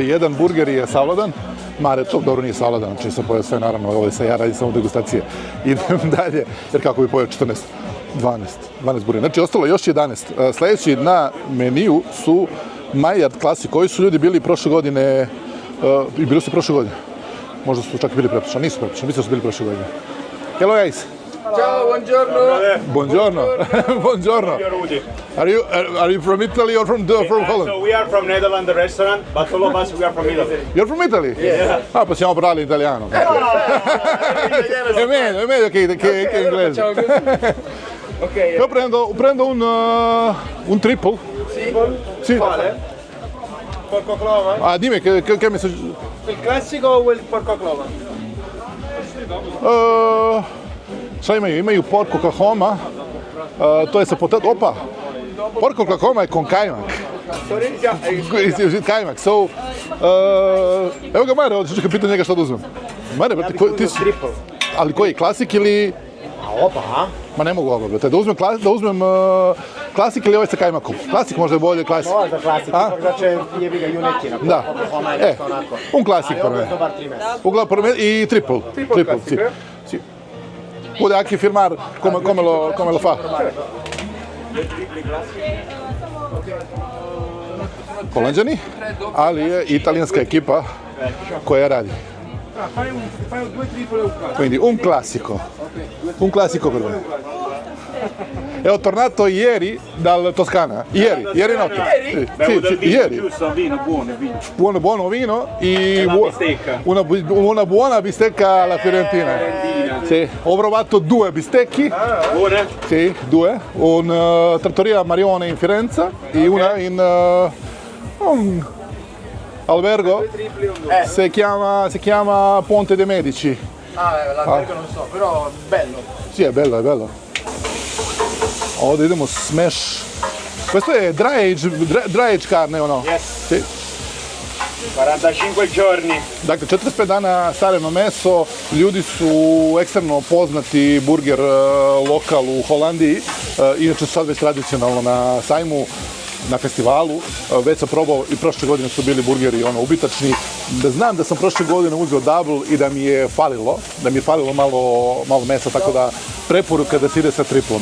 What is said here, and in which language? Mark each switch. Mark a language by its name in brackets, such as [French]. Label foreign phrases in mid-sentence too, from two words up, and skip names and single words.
[Bosnian] Jedan burger je savladan, Maretov, dobro nije savladan, znači sam pojeo sve, naravno, ovdje sam ja radim samo degustacije. Idem dalje, jer kako bi pojeo 12 burgera. Znači, ostalo još 11. Sljedeći na meniju su Maillard Classic, koji su ljudi bili prošle godine, i bili su prošle godine. Možda su čak i bili prepričani, nisu prepričani, mislim da su bili prošle godine. [English] Hello guys! [Italian] Ciao, buongiorno. Buongiorno. Buongiorno. [English] Are you from Italy or from Holland? So we are from Netherlands, the restaurant, but all of us we are from Italy. You're from Italy? Yeah. [Italian] Ah, possiamo parlare italiano. È meglio che inglese. Ciao. Ok. Io prendo un triple. Sì. Quale? Porco clova? Ah, dimmi che mi... Il classico o il porco clova? [Bosnian] Šta imaju? Imaju porco Oklahoma, to je sa potato... Opa! Porco Oklahoma je con kajmak. Kajmak, so... Evo ga Mare, ovdje ću čekaj pitati njega šta da uzmem. Mare, brate, ti si... Ali koji, klasik ili... A opa, a? Ma ne mogu oba, brate. Da uzmem klasik ili ovaj sa kajmakom. Klasik možda je bolje, klasik. Ovo za klasik, A? ipak znači jebi ga junetina. Da. Oklahoma je nešto onako. [Italian] Un klasik [Bosnian] Ali [Italian] per [Bosnian] ovo je [Italian] me. [Bosnian] dobar 3 mesa. Uglavnom [Italian] per me [Bosnian] i triple. [English] classic, [Italian] sì. eh? Sì. Può anche firmare come lo fa. [Bosnian] Holanđani, ali je italijanska ekipa koja radi. [Italian] Fai due triple e un classico. Quindi un classico per me. E ho tornato ieri dal Toscana, ieri notte. Bevo del vino, ieri. giusto? Vino, buono vino. Buono vino e Una bistecca. una buona bistecca alla Fiorentina. Sì, ho provato 2 bistecchi. Buone? Sì, 2. Un trattoria Marione in Firenze e una in un albergo. Si chiama Ponte dei Medici. L'albergo non so, però bello. Sì, è bello. [Bosnian] Ovdje idemo smash. [Italian] Questo è [English] dry age [Italian] carne o no? [English] Yes. [Italian] Sì. 45 giorni. [Bosnian] Dakle, 45 dana stareno meso, ljudi su ekstremno poznati burger lokal u Holandiji, inače su sad već tradicionalno na sajmu, na festivalu, već sam probao i prošle godine su bili burgeri ubitačni. Znam da sam prošle godine uzeo double i da mi je falilo malo mesa, tako da preporuka da se ide sa triplom.